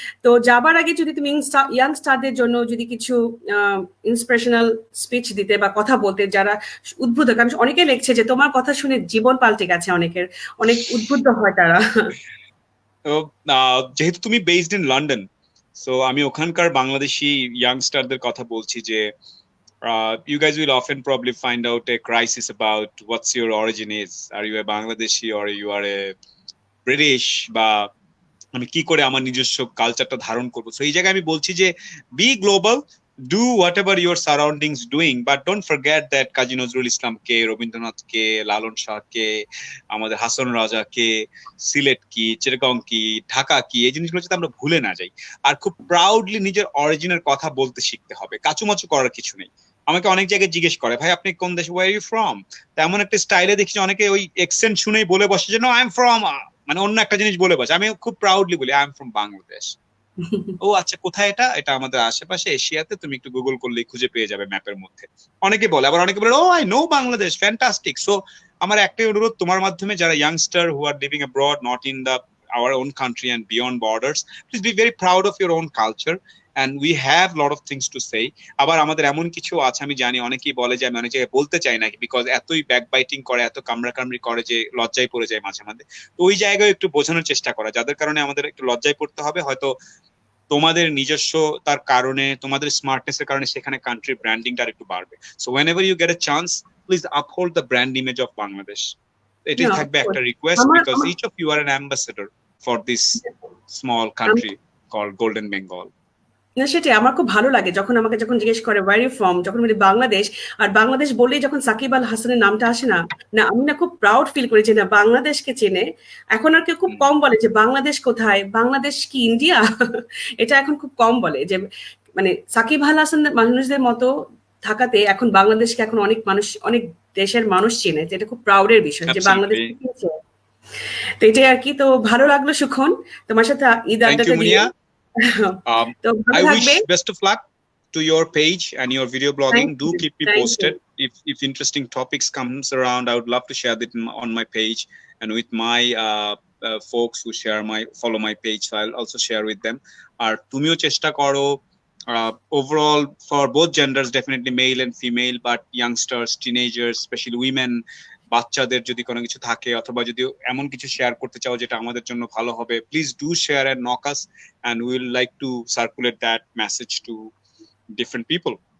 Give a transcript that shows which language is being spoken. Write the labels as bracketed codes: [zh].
[bn] তো যাবার আগে যদি তুমি ইয়াং স্টারদের জন্য যদি কিছু ইন্সপিরেশনাল স্পিচ দিতে বা কথা বলতে, যারা উদ্বুদ্ধ, কারণ অনেকে লিখছে যে তোমার কথা শুনে জীবন পাল্টে গেছে, অনেকের অনেক উদ্বুদ্ধ হয় তারা। তো যেহেতু তুমি বেসড ইন লন্ডন, সো আমি ওখানকার বাংলাদেশি ইয়াংস্টারদের কথা বলছি যে [en] you guys will often probably find out a crisis about what's your origin is. Are you a Bangladeshi or you are a British? [bn] বা আমি কি করে আমার নিজস্ব কালচারটা ধারণ করবো? সো এই জায়গায় আমি বলছি যে B global, [en] do whatever your surroundings doing, but don't forget that [bn] Kazi Nazrul ইসলামকে, রবীন্দ্রনাথকে, লালন শাহকে, আমাদের হাসান রাজাকে, সিলেট কি, চিটাগং কি, ঢাকা কি, এই জিনিসগুলো যাতে আমরা ভুলে না যাই। আর খুব প্রাউডলি নিজের অরিজিনের কথা বলতে শিখতে হবে, কাচুমাচু করার কিছু নেই। আমাকে অনেক জায়গায় জিজ্ঞেস করে, ভাই আপনি কোন দেশে, [en] Where you from? [bn] তেমন একটা স্টাইলে দেখছি অনেকে ওই এক্সেন্ট শুনেই বলে বসে যে [en] no I am from, [bn] মানে অন্য একটা জিনিস বলে বসে। আমি খুব প্রাউডলি বলি [en] I am from Bangladesh. [bn] ও আচ্ছা, কোথায় এটা? এটা আমাদের আশেপাশে এশিয়াতে, তুমি একটু গুগল করলেই খুঁজে পেয়ে যাবে ম্যাপের মধ্যে। অনেকে বলে, আবার অনেকে বলে [en] Oh I know Bangladesh, fantastic. [bn] So আমার একটাই অনুরোধ তোমার মাধ্যমে, [en] যারা youngster who are living abroad, not in the our own country and beyond borders, please be very proud of your own culture, and we have lot of things to say. [bn] আবার আমাদের এমন কিছু আছে, আমি জানি অনেকেই বলে যে আমি অনেক জায়গায় বলতে চাই না, বিকজ এতই ব্যাকবাইটিং করে, এত কামড়াকামড়ি করে যে লজ্জায় পড়ে যায় মাঝে মাঝে। তো ওই জায়গায় একটু বোঝানোর চেষ্টা করা, যাদের কারণে আমাদের একটু লজ্জায় পড়তে হবে, হয়তো তোমাদের নিজস্বতার কারণে, তোমাদের স্মার্টনেস এর কারণে সেখানে কান্ট্রি ব্র্যান্ডিংটা আর একটু বাড়বে। [en] So whenever you get a chance, please uphold the brand image of Bangladesh. [bn] এটাই থাকবে একটা request, [en] Because each of you are an ambassador for this small country called Golden Bengal. [bn] না সেটাই, আমার খুব ভালো লাগে যখন আমাকে জিজ্ঞেস করে [en] where you from, [bn] যখন বলি বাংলাদেশ, আর বাংলাদেশ বললেই যখন সাকিব আল হাসানের নামটা আসে না, আমি না খুব প্রাউড ফিল করি যে না বাংলাদেশকে চেনে। এখন আর কেউ খুব কম বলে যে বাংলাদেশ কোথায়, বাংলাদেশ কি ইন্ডিয়া? এটা এখন খুব কম বলে, যে মানে সাকিব আল হাসান মানুষদের মতো থাকাতে এখন বাংলাদেশকে এখন অনেক মানুষ, অনেক দেশের মানুষ চেনে, যেটা খুব প্রাউডের বিষয় যে বাংলাদেশ। তো এটাই আর কি। তো ভালো লাগলো সুখন তোমার সাথে ঈদ আড্ডাটা দিয়ে। [en] I wish best of luck to your page and your video blogging. Do keep me posted if interesting topics comes around. I would love to share that on my page and with my folks who follow my page, so I'll also share with them. [bn] Ar tumiyo chesta koro [en] overall for both genders, definitely male and female, but youngsters, teenagers, especially women, [bn] বাচ্চাদের যদি কোনো কিছু থাকে অথবা যদি এমন কিছু share করতে চাও যেটা আমাদের জন্য ভালো হবে, [en] Please do share and knock us, and we will like to circulate that message to different people.